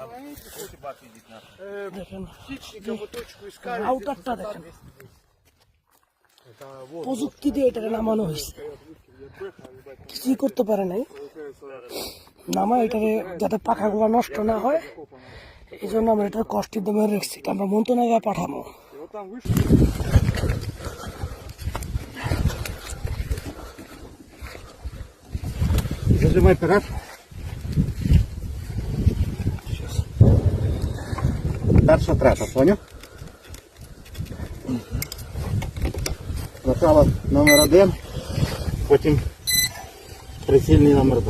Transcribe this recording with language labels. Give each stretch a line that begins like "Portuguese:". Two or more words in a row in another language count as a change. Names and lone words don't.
Bangla: দেখেন রাউটারটা দেখেন, প্রযুক্তি দিয়ে এটাকে নামানো হয়েছে। কিছুই করতে পারে নাই, নামা এটাকে যাতে পাখাগুলো নষ্ট না হয়, এই জন্য আমরা এটা কষ্টের দামে রেখেছি। আমরা মন্ত্রণালয়ে পাঠাবো।
Russian: Зажимай аппарат.
Ukrainian: Перша трета, поняв? Спочатку номер 1, потім прицільний номер 2.